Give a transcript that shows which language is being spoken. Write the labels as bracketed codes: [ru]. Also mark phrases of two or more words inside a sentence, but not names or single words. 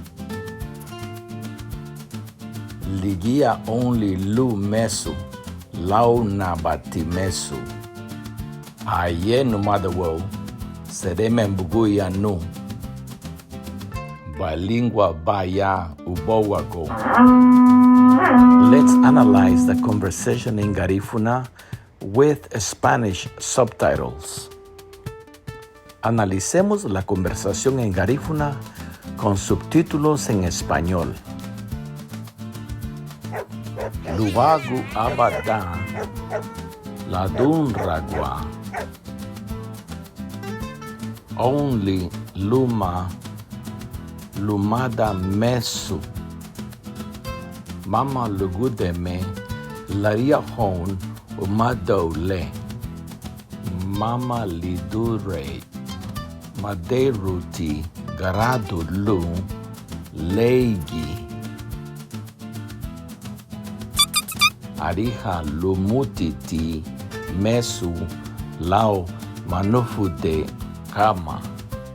[cab] ligia ounli lu mesu lau nabati mesu aye umadaü sereme buguya nu Bilingual baya ubowago. [en] Let's analyze the conversation in garífuna with Spanish subtitles. [es] Analicemos la conversación en garífuna con subtítulos en español. [cab] Luagu abada ladunragua ounli lumada mesu mama lugudeme lariahóun umadaü mama lidurei Madeiruti garadun léigin Ariha lumutiti mesu manufude haman